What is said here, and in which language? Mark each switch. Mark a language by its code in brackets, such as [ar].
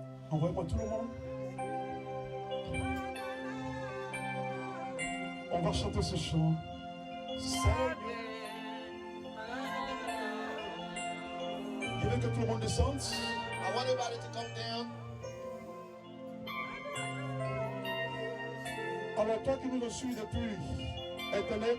[fr] Envoyez-moi tout le monde. On va chanter ce chant. Seigneur. Je veux que tout le monde descende. [en] I want everybody to come down. [fr] Alors toi qui nous suis depuis Internet,